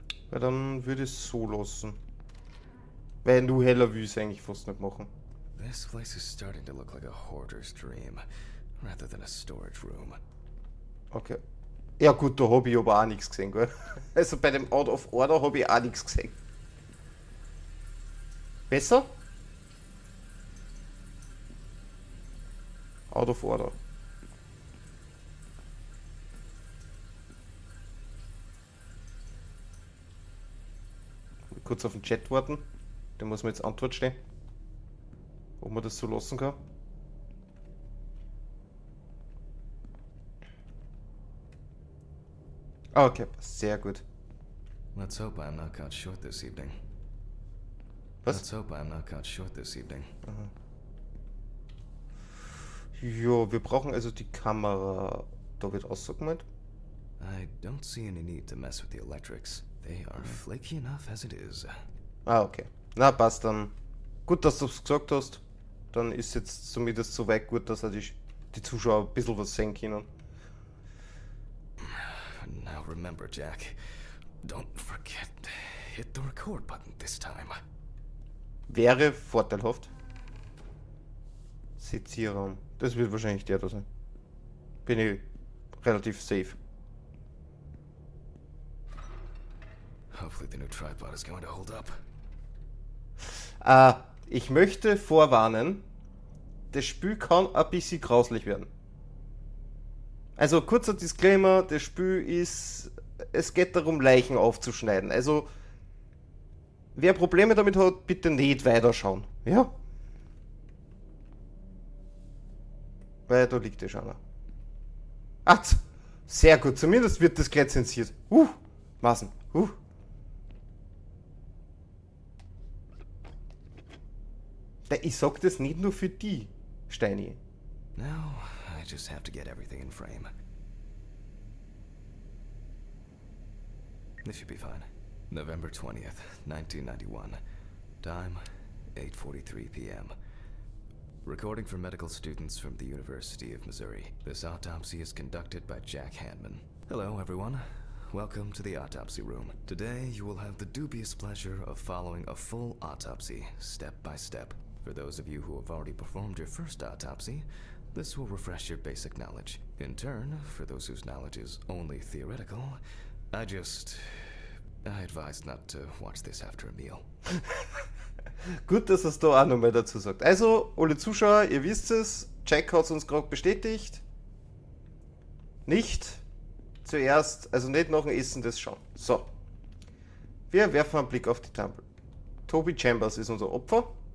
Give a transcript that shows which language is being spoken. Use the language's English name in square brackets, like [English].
[German] Weil dann würde ich es so lassen. Weil nur heller will ich es eigentlich fast nicht machen. [English] This place is starting to look like a hoarder's dream, rather than a storage room. Okay. [German] Ja gut, da habe ich aber auch nichts gesehen, gell? Also bei dem Out of Order habe ich auch nichts gesehen. Besser? [English] Out of Order. [German] Kurz auf den Chat warten. Da muss man jetzt Antwort stehen. Ob man das so lassen kann. Okay, sehr gut. [English] Let's hope I'm not caught short this evening. [German] Was? [English] Let's hope I'm not caught short this evening. [German] Ja, wir brauchen also die Kamera. Da wird ausgemeint. [English] I don't see any need to mess with the electrics. They are flaky enough as it is. [German] Okay. Na, passt dann. Gut, dass du es gesagt hast. Dann ist jetzt zumindest so weit gut, dass die Zuschauer ein bisschen was sehen können. [English] Now remember, Jack, don't forget, hit the record button this time. [German] Wäre vorteilhaft. Sezierraum. Das wird wahrscheinlich der da sein. Bin ich relativ safe. [English] Hopefully the new tripod is going to hold up. [German] Ich möchte vorwarnen, das Spiel kann ein bisschen grauslich werden. Also kurzer Disclaimer, das Spiel ist, es geht darum, Leichen aufzuschneiden. Also, wer Probleme damit hat, bitte nicht weiterschauen. Ja? Weil da liegt ja schon einer. Sehr gut, zumindest wird das gleich zensiert. Maßen. Ich sag das nicht nur für die, Steini. [English] Now, I just have to get everything in frame. This should be fine. November 20th, 1991. Time, 8:43 p.m. Recording for medical students from the University of Missouri. This autopsy is conducted by Jack Hanman. Hello, everyone. Welcome to the autopsy room. Today, you will have the dubious pleasure of following a full autopsy, step by step. For those of you who have already performed your first autopsy, this will refresh your basic knowledge. In turn, for those whose knowledge is only theoretical, I advise not to watch this after a meal. [German] Gut, dass er es da auch nochmal dazu sagt. Also, alle Zuschauer, ihr wisst es, Jack hat es uns gerade bestätigt. Nicht zuerst, also nicht nach dem Essen das schauen. So. Wir werfen einen Blick auf die Tafel. Toby Chambers ist unser Opfer.